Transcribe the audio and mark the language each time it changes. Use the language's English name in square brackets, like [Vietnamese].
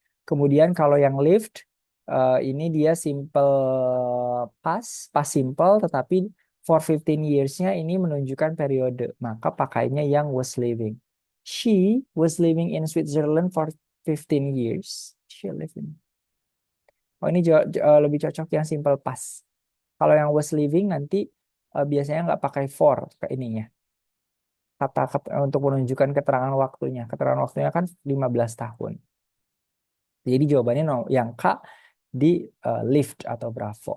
[Indonesian] Kemudian kalau yang lived ini dia simple past simple, tetapi [English] for 15 years- [Indonesian] nya ini menunjukkan periode, maka pakainya yang was living. [English] She was living in Switzerland for 15 years. She lived in. [Indonesian] Oh, ini lebih cocok yang simple past. Kalau yang was living nanti biasanya nggak pakai for ke ininya. Kata untuk menunjukkan keterangan waktunya. Keterangan waktunya kan 15 tahun. Jadi jawabannya no, yang K di lift atau bravo.